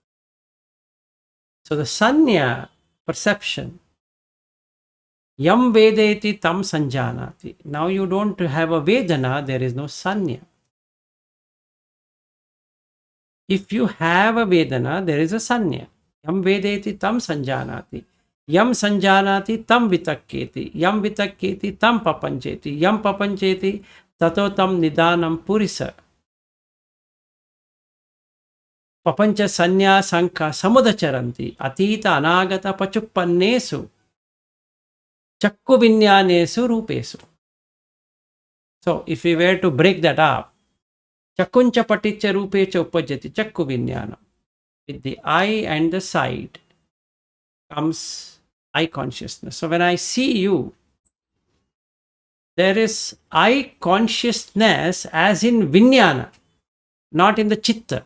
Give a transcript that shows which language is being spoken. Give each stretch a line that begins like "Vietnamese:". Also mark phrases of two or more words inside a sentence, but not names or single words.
English: So the Sanya perception,
Pali: Yam Vedeti Tam Sanjanati.
English: Now you don't have a Vedana, there is no Sanya. If you have a Vedana, there is a Sanya.
Pali: Yam Vedeti Tam Sanjanati. Yam Sanjanati Tam Vitakketi. Yam Vitakketi Tam Papancheti. Yam Papancheti Tato Tam Nidanam Purisa. Papancha Sanya Sankha Samudacharanti. Atita Anagata Pachuppannesu. Chakku Vinyanesu Rupesu.
English: So, if we were to break that up,
Pali: Chakuncha Paticha Rupecha Upajati Chakku Vinyana.
English: With the eye and the sight comes eye consciousness. So, when I see you, there is eye consciousness as in Vinyana, not in the Chitta.